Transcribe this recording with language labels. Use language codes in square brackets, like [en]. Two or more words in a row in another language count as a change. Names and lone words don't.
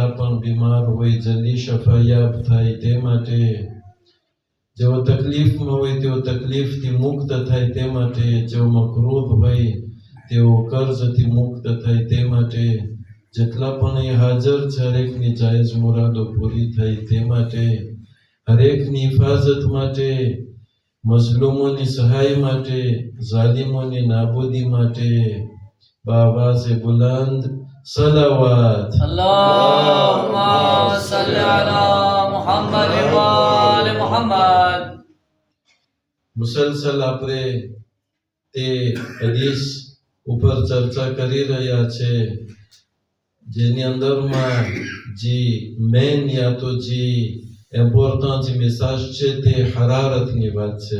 [gu] પણ બીમાર હોય જલ્દી શફાયાબ થાય તે માટે જેઓ તકલીફમાં હોય તેઓ તકલીફથી મુક્ત થાય તે માટે જેઓ મકરૂદ હોય તેઓ કર્જથી મુક્ત થાય તે માટે જેટલા પણ અહીં હાજર છે હરેકની જાયઝ મુરાદો પૂરી થાય તે માટે હરેકની હિફાજત માટે મઝલૂમોની સહાય માટે ઝાલિમોની નાબૂદી માટે બાવાઝે બુલંદ સલાવત. [ar] اللهم صل على محمد وآل محمد. [gu] મુસલસલ આપણે તે હદીસ ઉપર ચર્ચા કરી રહ્યા છે જેની અંદરમાં જે મેન યા તો જે ઇમ્પોર્ટન્ટ જે મેસેજ છે તે હરારતની વાત છે.